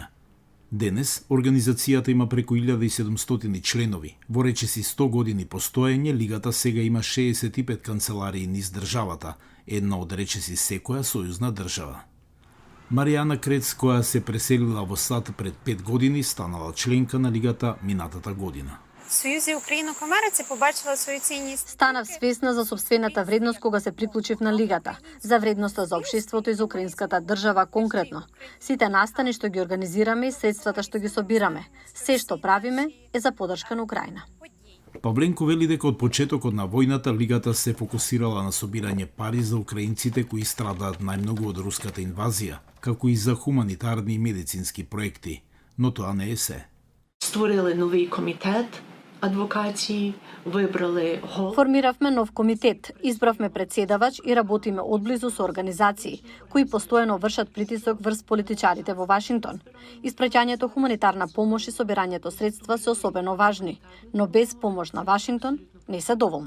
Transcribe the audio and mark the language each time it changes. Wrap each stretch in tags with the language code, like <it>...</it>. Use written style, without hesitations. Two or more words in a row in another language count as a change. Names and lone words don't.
<mk>Денес, организацијата има преку 1700 членови. Во речиси 100 години постоење, лигата сега има 65 канцеларии низ државата, една од речиси секоја сојузна држава. Маријана Крец, која се преселила во САД пред 5 години, станала членка на лигата минатата година.</mk> <uk>Союзі Українок в Америці побачила свою цінність.</uk> <mk>Станав свесна за собствената вредност кога се приклучив на лигата, за вредноста за општеството и за украинската држава конкретно. Сите настани што ги организираме и средствата што ги собираме, се што правиме е за поддршка на Украина. Павленко вели дека од почетокот на војната лигата се фокусирала на собирање пари за украинците кои страдаат најмногу од руската инвазија, како и за хуманитарни и медицински проекти, но тоа не е се.</mk> <uk>створили новий комітет адвокації, вибрали голову.</uk> <mk>Формиравме нов комитет, избравме председавач и работиме одблизу со организации кои постојано вршат притисок врз политичарите во Вашингтон. Испраќањето хуманитарна помош и собирањето средства се особено важни, но без помош на Вашингтон не се доволни.</mk>